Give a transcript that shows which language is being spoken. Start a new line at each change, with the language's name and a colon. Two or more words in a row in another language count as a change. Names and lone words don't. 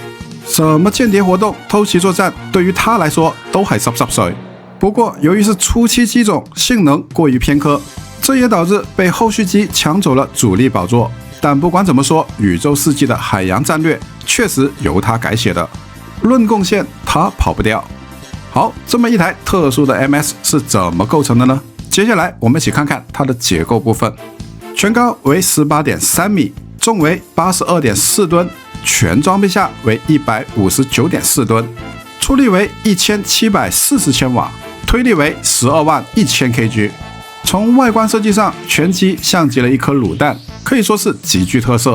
Chinese: 什麼間諜活動、偷襲作戰，對於它來說都還濕濕水。不過由於是初期機種，性能過於偏科，這也導致被後續機搶走了主力寶座。但不管怎麼說，宇宙世紀的海洋戰略確實由它改寫的。論貢獻，它跑不掉。好，這麼一台特殊的 MS 是怎麼構成的呢？接下來我們一起看看它的結構部分。全高為 18.3 米，重為 82.4 噸，全裝備下為 159.4 噸，出力為1740千瓦，推力為121000 kg。從外觀設計上，全機像極了一顆滷蛋，可以說是極具特色。